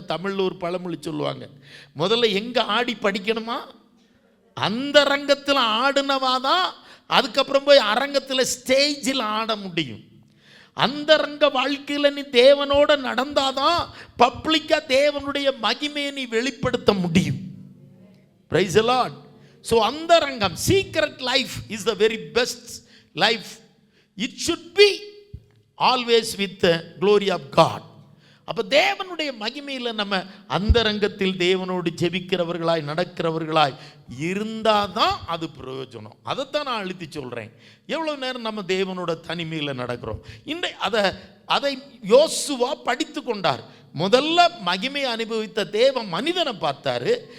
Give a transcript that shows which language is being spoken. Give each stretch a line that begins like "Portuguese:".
Tamil: தமிழில் ஒரு பழமொழி சொல்லுவாங்க. முதல்ல எங்கே ஆடி படிக்கணுமா? அந்தரங்கத்தில் ஆடினவாதான் அதுக்கப்புறம் போய் அரங்கத்தில் ஸ்டேஜில் ஆட முடியும். அந்தரங்க வாழ்க்கையில் நீ தேவனோட நடந்தாதான் பப்ளிக்காக தேவனுடைய மகிமையை நீ வெளிப்படுத்த முடியும். Praise the Lord.
English: So andarangam, secret life is the very best life. It should be always with the glory of God.
Tamil: அப்போ தேவனுடைய மகிமையில் நம்ம அந்தரங்கத்தில் தேவனோடு ஜெபிக்கிறவர்களாய் நடக்கிறவர்களாய் இருந்தால் தான் அது பிரயோஜனம். அதைத்தான் நான் அழுத்தி சொல்கிறேன். எவ்வளோ நேரம் நம்ம தேவனோட தனிமையில் நடக்கிறோம். அதை யோசுவா படித்து கொண்டார். முதல்ல மகிமை அனுபவித்த தேவ மனிதனை பார்த்தாரு.